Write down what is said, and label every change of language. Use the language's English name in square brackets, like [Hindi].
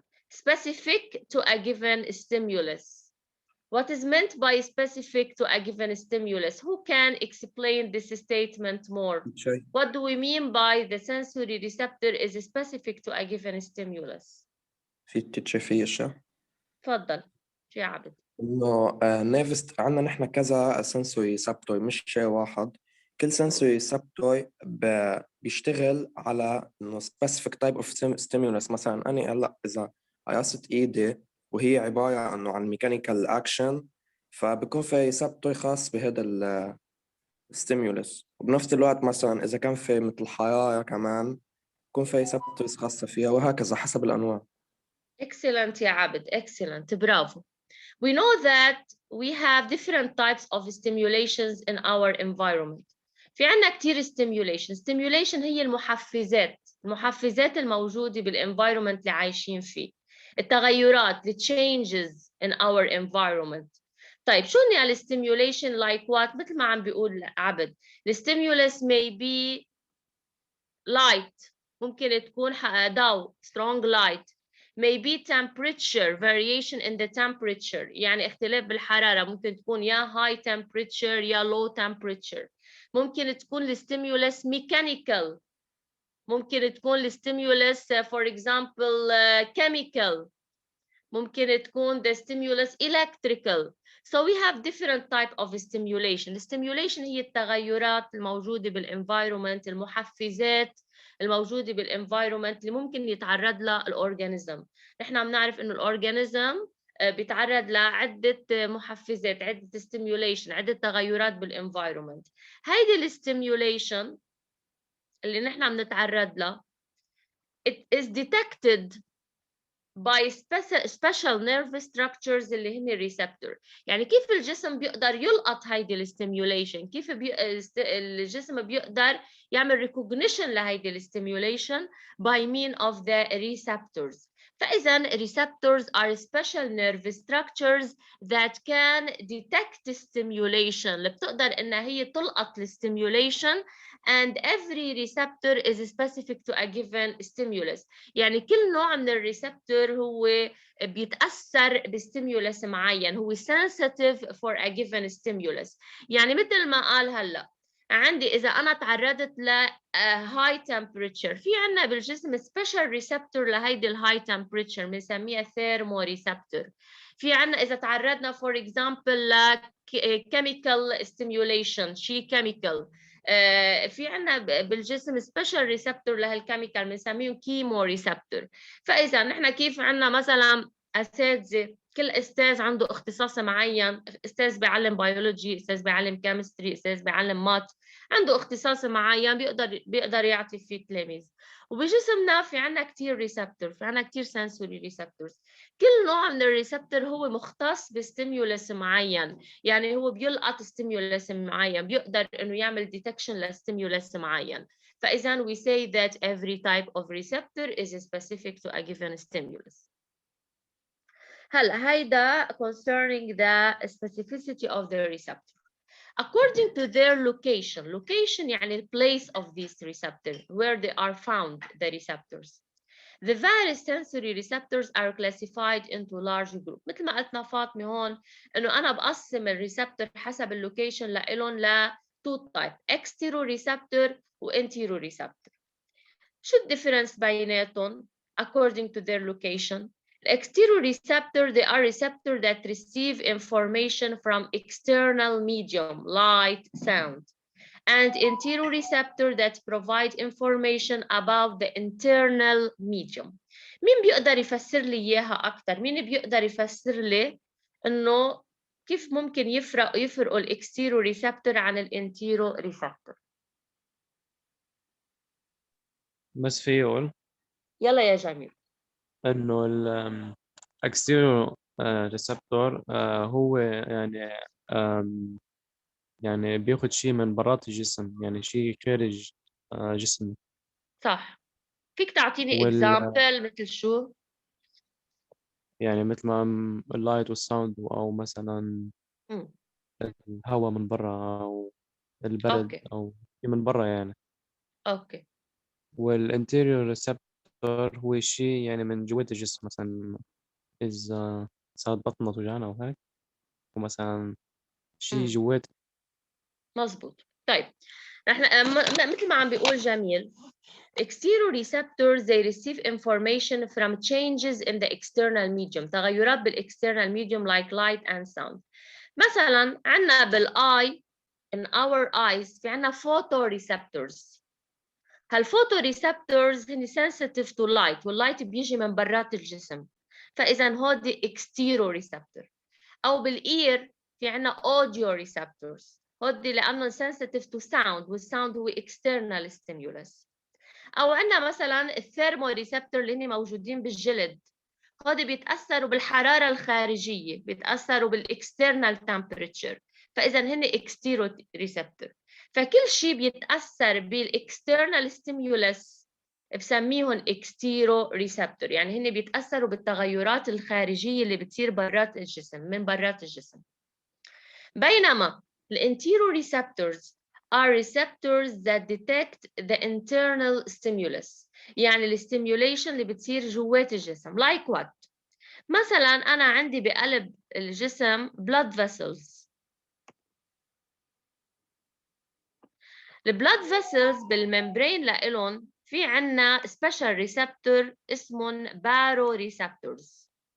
[English] Specific to a given stimulus. What is meant by specific to a given stimulus? Who can explain this statement more? What do we mean by the sensory receptor is specific to a given stimulus? [Arabic] في تتشي في اشياء تفضل شو يا عبد. انه نيرفس عندنا نحن كذا سنسوري سبتوي، مش شيء واحد. كل سنسوري سبتوي بيشتغل على انه [English] specific type of stimulus. [Arabic] مثلا انا هلا اذا قيست ايدي وهي عباره انه عن ميكانيكال اكشن، فبكون في سبتوي خاص بهذا الستيمولس. وبنفس الوقت مثلا اذا كان في مثل حراره كمان بكون في سبتويز خاصه فيها، وهكذا حسب الانواع. [English] Excellent [Arabic] يا عبد, [English] excellent, [Arabic] برافو. [English] We know that we have different types of stimulations in our environment. [Arabic] في عنا كتير stimulation هي المحفزات الموجودة بالenvironment اللي عايشين فيه. التغيرات, [English] the changes in our environment. [Arabic] طيب شو يعني stimulation [English] like what؟ [Arabic] مثل ما عم بيقول عبد. [English] The stimulus may be light. [Arabic] ممكن تكون ضوء, [English] strong light. Maybe temperature, variation in the temperature. [Arabic] يعني اختلاف بالحرارة. ممكن تكون يا high temperature يا low temperature. ممكن تكون الستيمولس mechanical. ممكن تكون الستيمولس [English] for example chemical. [Arabic] ممكن تكون [English] the stimulus electrical. So we have different type of stimulation. [Arabic] الstimulation هي التغيرات الموجودة بالenvironment, المحفزات الموجودة بالenvironment اللي ممكن يتعرض لها الأورجانيزم. نحن عم نعرف إنه الأورجانيزم بيتعرض لعدة محفزات, عدة stimulation, عدة تغيرات بالenvironment. هيدي الstimulation اللي نحن عم نتعرض لها [English] it is detected by special nerve structures [Arabic] اللي هن receptor. يعني كيف الجسم بيقدر يلقط هيدي الستيميوليشن؟ كيف الجسم بيقدر يعمل recognition لهيدي الستيميوليشن [English] by mean of the receptors. [Arabic] فإذا [English] receptors are special nerve structures that can detect stimulation, [Arabic] اللي بتقدر إنها هي تلقط الستيميوليشن, [English] and every receptor is specific to a given stimulus. [Arabic] يعني كل نوع من الريسبتور هو بيتأثر بستيمولس معين, هو [English] sensitive for a given stimulus. [Arabic] يعني مثل ما قال هلا عندي إذا أنا تعرضت ل high temperature, في عنا بالجسم special receptor لهيدي الهاي temperature بنسميها thermoreceptor. في عنا إذا تعرضنا [English] for example [Arabic] ل chemical stimulation, شيء chemical, في عنا بالجسم سبيشال ريسبتور لهالكيميكال بنسميهم كيمو ريسبتور. فاذا نحن كيف عنا مثلا اساتذه, كل استاذ عنده اختصاص معين, استاذ بيعلم بيولوجي, استاذ بيعلم كيمستري, استاذ بيعلم مات, عنده اختصاص معين بيقدر يعطي فيه تلاميذ. وبجسمنا في عنا كتير ريسبتور, في عنا كتير سنسوري ريسبتورز. كل نوع من الريسبتور هو مختص بستيمولس معين, يعني هو بيلقط ستيمولس معين, بيقدر انه يعمل detection لستيمولس معين. [English] فاذا we say that every type of receptor is specific to a given stimulus. [Arabic] هلا هيدا concerning the specificity of the receptor. [English] According to their location [Arabic] يعني [English] the place of these receptors, where they are found, the receptors. The various sensory receptors are classified into large group. [Arabic] مثل ما قلتنا فاطمة هون إنه أنا بقسم الريسبتور حسب اللوكيشن لإلهم ل two type exteroreceptor و enteroreceptor. شو الديفرنس بيناتهم [English] according to their location؟ Exteroreceptor, they are receptors that receive information from external medium, light, sound, and enteroreceptor that provide information about the internal medium. [Arabic] مين بيقدر يفسر لي إياها أكتر؟ مين بيقدر يفسر لي إنه كيف ممكن يفرقوا الاكستيروريسبتور عن الانتيروريسبتور؟ بس في يقول يلا يا جميل. إنه الأكستيرو ريسبتور هو يعني يعني بياخد شيء من برات الجسم، يعني شيء خارج جسمي. صح. فيك تعطيني وال [English] example [Arabic] مثل شو؟ يعني مثل ما اللايت والساوند، أو مثلا الهواء من برا، أو البرد، أوكي. أو شيء من برا يعني. أوكي. والانتيريور ريسبتور هو شيء يعني من جوات الجسم، مثلا إذا صارت بطننا توجعنا أو هيك، ومثلا شيء جوات. مظبوط. طيب نحن مثل ما عم بيقول جميل، [English] exteroreceptors they receive information from changes in the external medium، [Arabic] تغيرات بالاكسترنال [English] medium like light and sound. [Arabic] مثلا عندنا بالاي [English] in our eyes [Arabic] في عندنا photoreceptors. هالفوتوريسبتورز هن [English] sensitive to light، [Arabic] واللايت بيجي من برات الجسم، فاذا هودي exteroreceptor. او بالاير في عندنا audio receptors، هودي لانه [English] sensitive to sound، [Arabic] والساوند هو external stimulus. او عندنا مثلا الثيرموريسبتور اللي هن موجودين بالجلد، هودي بيتاثروا بالحراره الخارجيه، بيتاثروا بالاكسترنال temperature، فاذا هن اكستيرو ريسبتور. فكل شيء بيتاثر بالاكسترنال ستيمولس بسميهم اكستيرو ريسبتور، يعني هن بيتاثروا بالتغيرات الخارجيه اللي بتصير برات الجسم، من برات الجسم. بينما الانتيرو [English] receptors are receptors that detect the internal stimulus، [Arabic] يعني الستيميوليشن اللي بتصير جوات الجسم. [English] like what؟ [Arabic] مثلا أنا عندي بقلب الجسم blood vessels. البلاد vessels بالممبرين لإلهم في عنا special receptor اسمهم baroreceptors.